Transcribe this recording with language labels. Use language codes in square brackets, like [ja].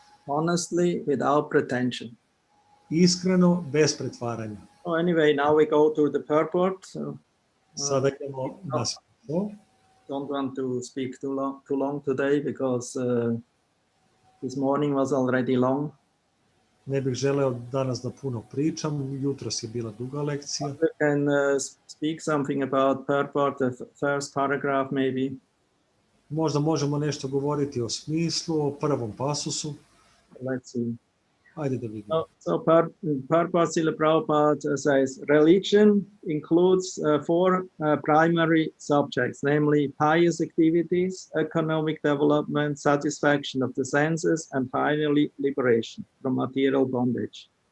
[en] Honestly, without pretension. [sr] Iskreno, bez pretvaranja. [en] So anyway, now we go to the purport. [sr] Sada idemo na smisao. [en] Don't want to speak too long today because this morning was already long. [sr] Ne bih želeo danas da puno pričam, jutros je bila duga lekcija. [en] We can speak something about purport, the first paragraph maybe. [sr] Možda možemo nešto govoriti o smislu, o prvom pasusu. [en] Let's see. [sr] Ajde da vidimo. [en] So purport Srila Prabhupada says, religion includes four primary subjects, namely pious activities, economic development, satisfaction of the senses, and finally liberation from material bondage.